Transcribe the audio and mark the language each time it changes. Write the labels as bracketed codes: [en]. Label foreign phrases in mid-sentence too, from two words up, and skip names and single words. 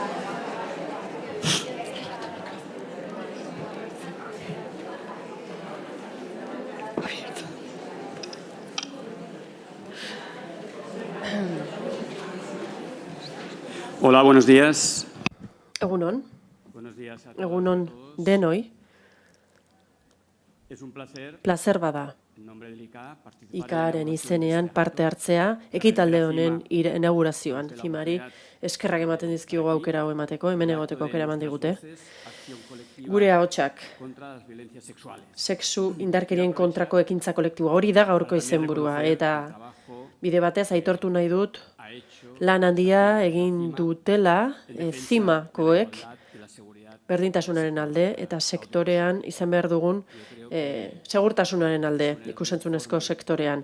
[es] Hola, buenos días. [eu] Egunon. [es] Buenos días a [eu] Egunon [es] todos. [eu] denoi. [es] Es un placer, [eu] Placer bada. [es] en nombre del ICA, participar [eu] IKaren izenean parte hartzea, ekitalde honen inaugurazioan. Fimari, eskerrak ematen dizkigu aukera hau emateko, hemen egoteko aukera eman digute. Gure ahotsak, sexu indarkerien kontrako ekintza kolektiboa, hori da gaurko izenburua, eta bide batez aitortu nahi dut, lan handia egin dutela zimakoek berdintasunaren alde eta sektorean izan behar dugun segurtasunaren alde ikusentzunezko sektorean.